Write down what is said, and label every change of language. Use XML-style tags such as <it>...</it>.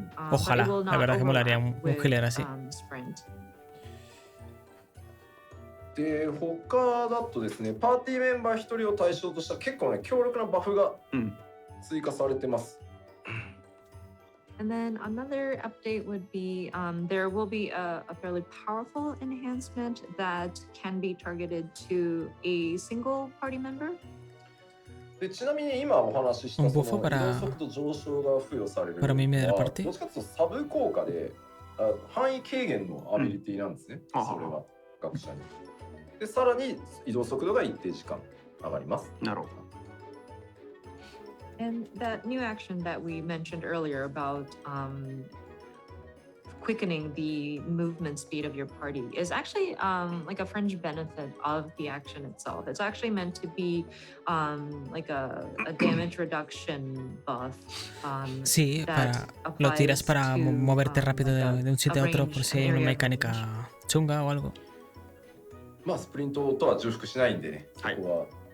<es>Ojalá, la verdad que molaría un healer así.</es> <ja>で、他だとですね、パーティーメンバー1人を対象とした結構ね、強力なバフが追加されてます。</ja> <en>And then another update would be there will be a fairly powerful enhancement that can be targeted to a single party member.</en> <ja>で、ちなみに今お話ししたその移動速度上昇が付与されるのは、どっちかというとサブ効果で範囲軽減のアビリティなんですね、それは学者に。で、さらに移動速度が一定時間上がります。なるほど。</ja> <en>And that new action that we mentioned earlier about quickening the movement speed of your party is actually like a fringe benefit of the action itself. It's actually meant to be like a damage reduction buff.</en> <es>Sí, lo tiras para moverte rápido de un sitio a otro por si hay una mecánica chunga o algo.</es> <ja>まあスプリントとは重複しないんでね、そこは。</ja>